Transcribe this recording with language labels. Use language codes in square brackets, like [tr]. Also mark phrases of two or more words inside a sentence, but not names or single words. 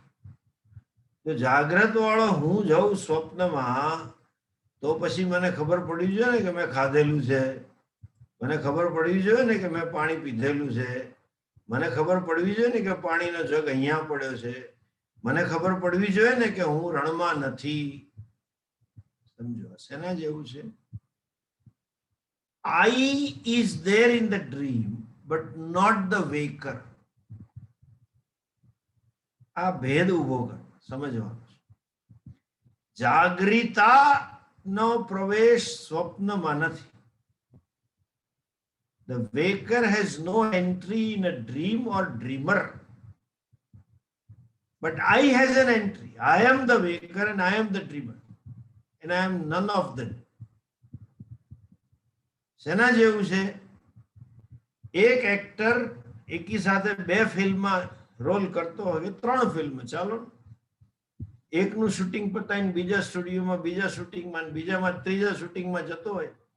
[gu] તો જાગ્રત વાળો હું જાઉં સ્વપ્નમાં, તો પછી મને ખબર પડવી જોઈએ ને કે મેં ખાધેલું છે, મને ખબર પડવી જોઈએ ને કે મેં પાણી પીધેલું છે, મને ખબર પડવી જોઈએ ને કે પાણીનો જગ અહીંયા પડ્યો છે, મને ખબર પડવી જોઈએ ને કે હું રણમાં નથી. સમજો શેના જેવું છે? [en] I is there in the dream but not the waker. [gu] આ ભેદ ઉભો કરો, સમજવાનો છે. જાગૃતા નો પ્રવેશ સ્વપ્નમાં નથી. [en] The waker has no entry in a dream or dreamer, but I has an entry. I am the waker and I am the dreamer. and I am none of them. [gu] શેના જેવું છે? એક એક્ટર એકી સાથે 2 ફિલ્મમાં રોલ કરતો હોય, 3 ફિલ્મ, ચાલો, એકનું શૂટિંગ પતાવીને બીજા સ્ટુડિયોમાં, બીજા શૂટિંગમાં, બીજામાં ત્રીજા શૂટિંગમાં જતો હોય.